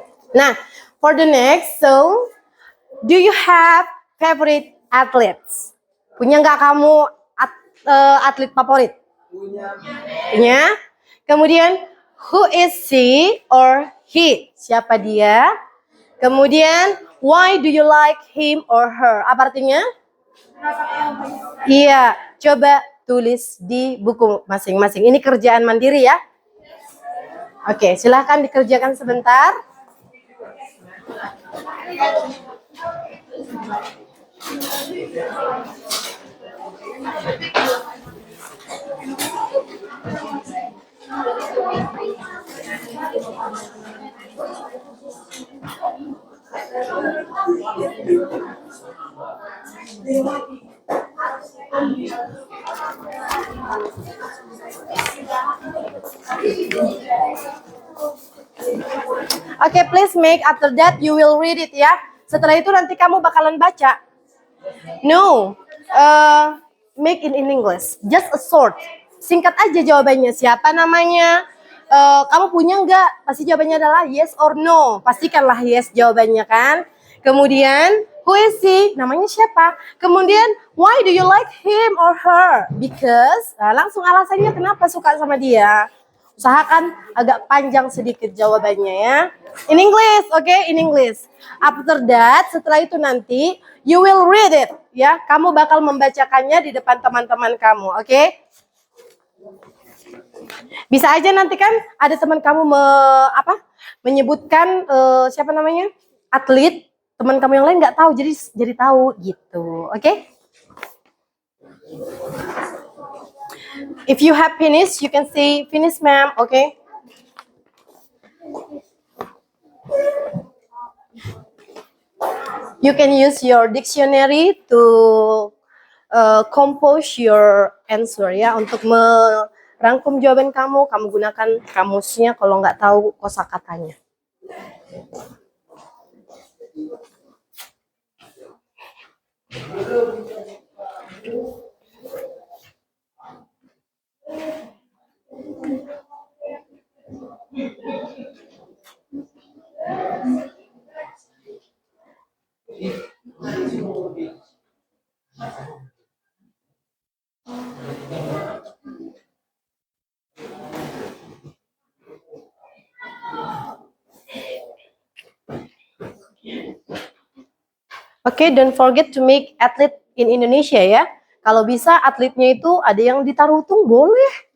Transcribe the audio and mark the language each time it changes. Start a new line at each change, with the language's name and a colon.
English: Nah, for the next, so do you have favorite athletes?
Indonesian: Punya nggak kamu atlet favorit? Punya.
English: Kemudian, who is she or he?
Indonesian: Siapa dia?
English: Kemudian, why do you like him or her?
Indonesian: Apa artinya? Iya, coba tulis di buku masing-masing. Ini kerjaan mandiri ya. Oke, silahkan dikerjakan sebentar.
English: Oke, please make after that you will read it ya. Setelah itu nanti kamu bakalan baca. No, make it in English. Just a short.
Indonesian: Singkat aja jawabannya. Siapa namanya? Kamu punya nggak? Pasti jawabannya adalah
English: yes or no.
Indonesian: Pastikanlah yes jawabannya kan. Kemudian,
English: who is he?
Indonesian: Namanya siapa?
English: Kemudian, why do you like him or her?
Indonesian: Because, langsung alasannya kenapa suka sama dia. Usahakan agak panjang sedikit jawabannya ya.
English: In English, okay? In English. After that,
Indonesian: setelah itu nanti,
English: you will read it.
Indonesian: Ya, kamu bakal membacakannya di depan teman-teman kamu, oke? Okay? Bisa aja nanti kan ada teman kamu menyebutkan siapa namanya? Atlet. Teman kamu yang lain nggak tahu, jadi tahu gitu, oke?
English: Okay? If you have finished, you can say finish, ma'am, okay? You can use your dictionary to compose your answer ya,
Indonesian: untuk merangkum jawaban kamu. Kamu gunakan kamusnya kalau nggak tahu kosakatanya.
English: Oke, don't forget to make athlete in Indonesia ya.
Indonesian: Kalau bisa atletnya itu ada yang di Tarutung, boleh.